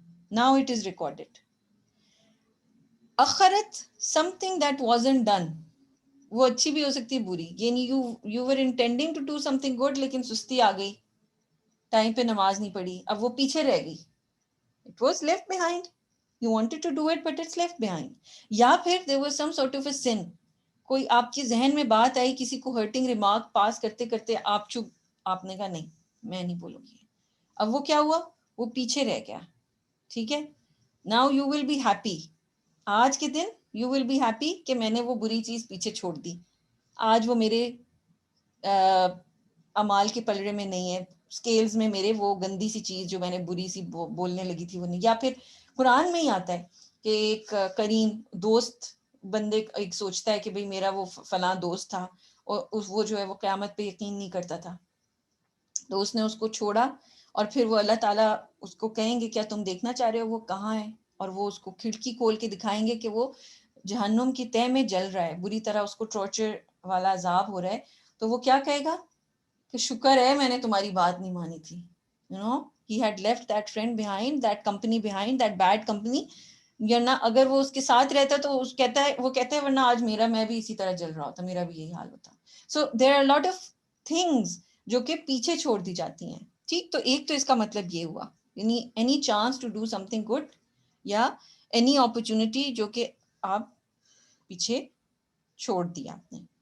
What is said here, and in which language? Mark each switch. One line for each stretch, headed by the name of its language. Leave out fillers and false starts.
English: Now it is recorded.
Urdu: اخرت
English: something that wasn't done،
Urdu: وہ اچھی بھی ہو سکتی ہے بری، یعنی
English: you were intending to do something good
Urdu: لیکن سستی آ گئی، ٹائم پہ نماز نہیں پڑھی، اب وہ پیچھے رہ گئی.
English: It was left behind. You wanted to do it but it's left behind.
Urdu: یا پھر
English: there was some sort of a sin.
Urdu: کوئی آپ کے ذہن میں بات آئی، کسی کو ہرٹنگ ریمارک پاس کرتے کرتے آپ چپ، آپ نے کہا نہیں میں نہیں بولوں گی، اب وہ کیا ہوا؟ وہ پیچھے رہ گیا، ٹھیک ہے.
English: Now you will be happy.
Urdu: آج کے دن
English: you will be happy
Urdu: کہ میں نے وہ بری چیز پیچھے چھوڑ دی، آج وہ میرے اعمال کے پلڑے میں نہیں ہے، اسکیلز میں میرے وہ گندی سی چیز جو میں نے بری سی بولنے لگی تھی وہ نہیں. یا پھر قرآن میں ہی آتا ہے کہ ایک کریم دوست بندے ایک سوچتا ہے کہ بھئی میرا وہ فلاں دوست تھا اور وہ جو ہے وہ قیامت پہ یقین نہیں کرتا تھا، تو اس نے اس کو چھوڑا، اور پھر وہ اللہ تعالیٰ اس کو کہیں گے کیا تم دیکھنا چاہ رہے ہو وہ کہاں ہے، اور وہ اس کو کھڑکی کھول کے دکھائیں گے کہ وہ جہنم کی تہ میں جل رہا ہے، بری طرح اس کو ٹارچر والا عذاب ہو رہا ہے. تو وہ کیا کہے گا کہ شکر ہے میں نے تمہاری بات نہیں مانی تھی.
English: He had left that friend behind, that company behind, that bad company.
Urdu: ورنہ اگر وہ اس کے ساتھ رہتا تو وہ کہتا ہے ورنہ آج میں بھی اسی طرح جل رہا ہوتا، میرا بھی یہی حال ہوتا.
English: so there are lot of things
Urdu: جو کہ پیچھے چھوڑ دی جاتی ہیں، ٹھیک. تو ایک تو اس کا مطلب یہ ہوا، یعنی
English: any chance to do something good,
Urdu: یا
English: any opportunity
Urdu: جو کہ آپ پیچھے چھوڑ دیا آپ نے.